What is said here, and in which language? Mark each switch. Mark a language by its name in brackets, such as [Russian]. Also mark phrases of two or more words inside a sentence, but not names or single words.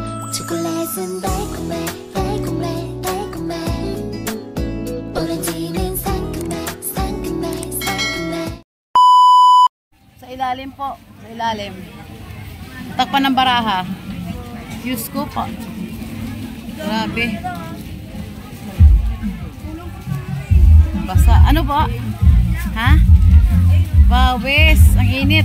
[Korean] 초콜릿은 달콤해 달콤해 달콤해 오렌지는 상큼해 상큼해 상큼해. [Filipino] Sa ilalim po, sa ilalim. Takpan ng baraha. Diyos ko po. Grabe. Basa. Ano po? Ha? Bawis. Ang init.